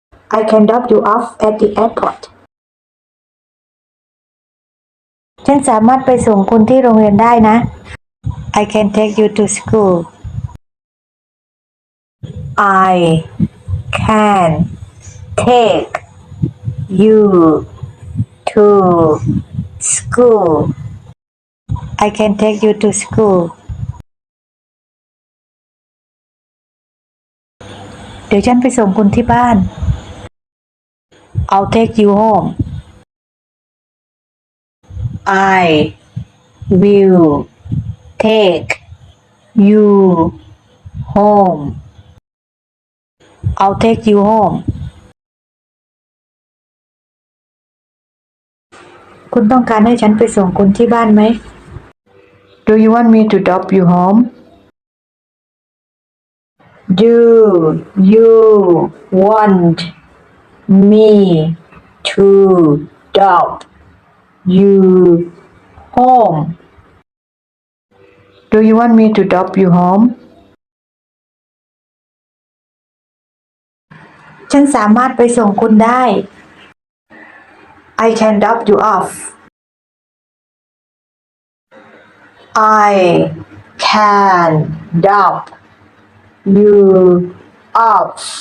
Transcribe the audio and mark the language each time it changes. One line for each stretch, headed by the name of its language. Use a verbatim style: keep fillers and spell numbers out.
English: I can drop you off at the airport.
Thai: ฉันสามารถไปส่งคุณที่โรงเรียนได้นะ
English: I can take you to school. I can take you to school. I can take you to school.
Thai: เดี๋ยวฉันไปส่งคุณที่บ้าน
English: I'll take you home. I will take you home. I'll take you home.
Thai: คุณต้องการให้ฉันไปส่งคุณที่บ้านไหม
English: Do you want me to drop you home? Do you want me to drop you home? Do you want me to drop you home?
Thai: ฉันสามารถไปส่งคุณได้
English: I can drop you off. I can drop you off.